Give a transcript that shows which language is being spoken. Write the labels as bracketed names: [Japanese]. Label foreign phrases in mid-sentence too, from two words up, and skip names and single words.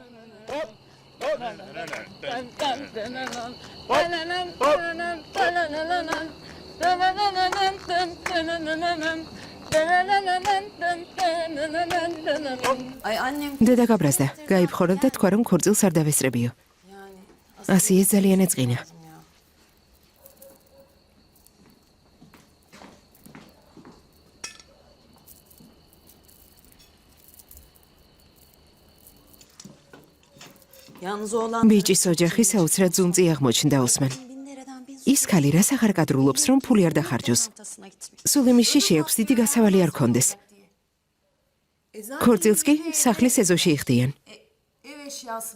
[Turkish] Ay annem. [Georgian] დედა გაბრაზდა. გაიფხორებ და თქვა რომ ქორწილს არ დავესწრებიო. ასე ეს ძალიან ეწყინა. [Turkish] Yalnız oğlan [Georgian] ბიჭის ოჯახი საოცრად ზუნწი აღმოჩნდა ოსმან. 1000 ის ქალი რას აღარ კადრულობს რომ ფული არ დახარჯოს. [Turkish] ortasına gitmiş. [Georgian] სულ იმის შიში აქვს დიდი გასავალი არ კონდეს. ქორწილს კი სახლის ეზოში იხდიან. [Turkish] Ev eşyası.